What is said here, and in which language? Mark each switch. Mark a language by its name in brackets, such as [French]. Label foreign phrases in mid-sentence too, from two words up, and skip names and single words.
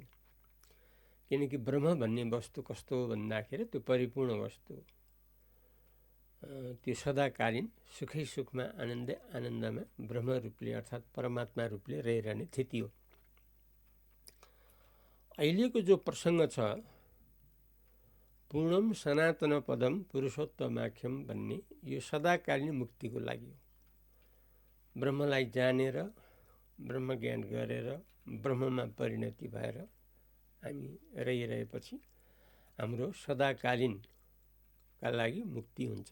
[Nepali] किनकि ब्रह्म भन्ने वस्तु कस्तो हो भन्दाखेरि त्यो परिपूर्ण वस्तु हो। त्यो सदाकालीन सुखै सुखमा, आनन्दै आनन्दमा ब्रह्म रूपले अर्थात् परमात्मा रूपले रहिरहने स्थिति हो। अहिलेको जो प्रसङ्ग छ, [Sanskrit] पूर्णम सनातन पदम पुरुषोत्तमाख्यम [Nepali] भन्ने, यो सदाकालीन मुक्तिको लागि हो। ब्रह्मलाई जानेर, ब्रह्म ज्ञान गरेर, ब्रह्ममा परिणति भएर हामी रहिरहेपछि हाम्रो सदाकालीनका लागि मुक्ति हुन्छ।